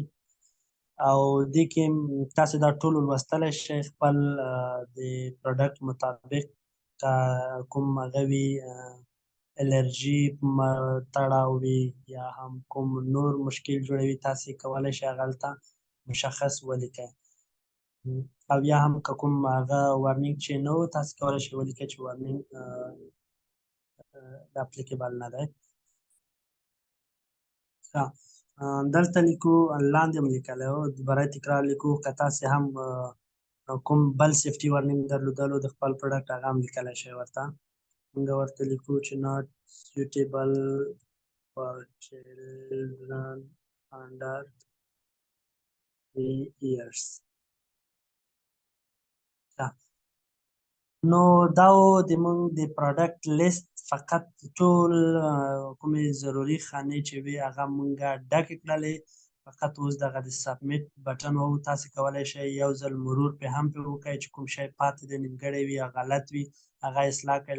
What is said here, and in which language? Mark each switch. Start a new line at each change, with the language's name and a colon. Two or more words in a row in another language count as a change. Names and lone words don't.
Pashto: او دې کې تاسې دا ټول لوستلی شئ خپل د پروډکټ مطابق، که کوم هغه وي الرجي تړاو وي یا هم کوم نور مشکل جوړوي، تاسې کولی شئ هغه هلته مشخص ولیکئ. او یا هم که کوم هغه وارنینګ چې نه و، تاسې کولی شئ ولیکئ چې
English: warning applicable
Pashto: نه دی. دلته لیکو، لاندې هم لیکلی و، برای تکرار لیکو. که تاسې هم کوم بل
English: safety warning
Pashto: درلودلو د خپل پروډکټ، هغه هم لیکلی شئ ورته. موږ ورته لیکو چې
English: not suitable for children under 3 years.
Pashto: نو دا و د موږ د پروډکټ لیست. فقط ټول کومې ضروري خانې چې وي هغه موږ ډکې کړلې. فقط اوس دغه د
English: submit button
Pashto: وهو. تاسې کولی شئ یو ځل مرور پرې هم پرې وکړئ چې کوم شی پاتې دی، نیمګړی وي یا غلط وي، هغه اصلاح کړئ.